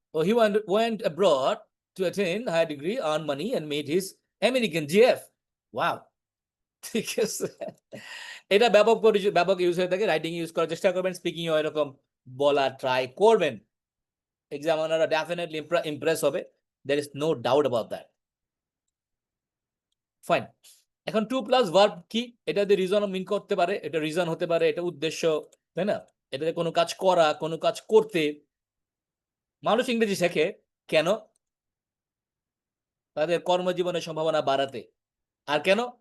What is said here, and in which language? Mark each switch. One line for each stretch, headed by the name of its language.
English: ও, he went abroad to attain higher degree, earn money and made his American GF.
Bangla: Wow. ঠিক আছে, এটা ব্যাপক use হয়ে থাকে। রাইটিং ইউজ করার চেষ্টা করবেন, স্পিকিং ও এরকম বলা ট্রাই করবেন। এক্সামিনাররা ডেফিনেটলি ইমপ্রেস হবে,
English: there is no doubt about that.
Bangla: Fine. এখন টু প্লাস ভার্ব কি? এটা দিয়ে রিজন মিন করতে পারে, এটা রিজন হতে পারে, এটা উদ্দেশ্য, তাই না? এটাতে কোনো কাজ করা, কোনো কাজ করতে। মানুষ ইংরেজি শেখে কেন? তাদের কর্মজীবনের সম্ভাবনা বাড়াতে। আর কেন?